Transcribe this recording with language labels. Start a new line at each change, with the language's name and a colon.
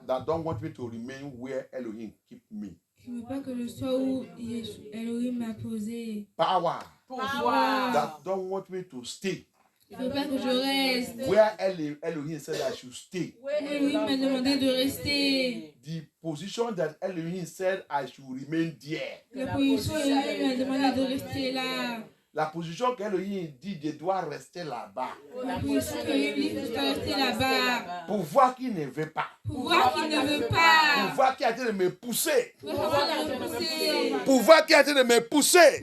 English: That don't want me to remain where Elohim keep me.
French: Qui ne veut pas que je sois où Elohim m'a posé.
English: Power.
French: Pouvoir.
English: That don't want me to stay.
French: Il ne veut pas que je reste.
English: Where Elohim said I should stay.
French: Elohim m'a demandé de rester.
English: The position that Elohim said I should remain there.
French: La position Elohim m'a demandé de rester là. La position qu'Elohim dit je dois rester là-bas. La position qu'Elohim dit que je dois rester là-bas. Pouvoir qui ne veut pas. Pouvoir qui ne veut pas. Pouvoir qui a été de me pousser. Pouvoir qui ne pousser. Pouvoir qui a été de me pousser.